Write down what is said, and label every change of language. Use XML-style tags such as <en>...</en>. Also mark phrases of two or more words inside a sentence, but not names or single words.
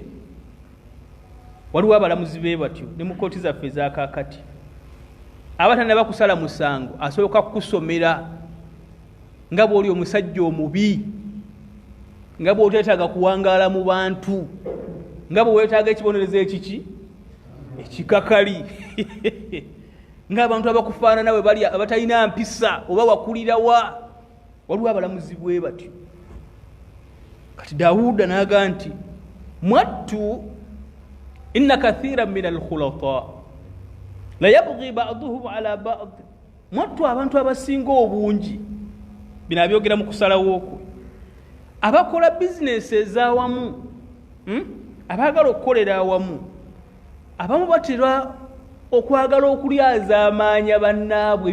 <lg>Waliwo abalamuzi be batyo ne mu kooti zaffe ezakakati, abatannaba kusala musango asoboka kukusomera nga bw'oli omusajja omubi, nga bw'oteetaaga kuwangaala mu bantu, nga bwe weetaaga ekibonerezo ekiki ekikakali ng'abantu abakufaana nawe bali abatalina mpisa oba wakulirawa. Waliwo abalamuzi bwe batyo. Kati Dawuda n'agamba nti mwattu</lg> <ar>إن كثيرا من الخلطاء ليبغي بعضهم على بعض,</ar> <lg>mwattu abantu abasinga obungi, bino abyogera mu kusalawo okwo, abakola bizinesi ez'awamu, abaagala okukolera awamu, abamu batera okwagala okulyaza amaanya bannaabwe.</lg>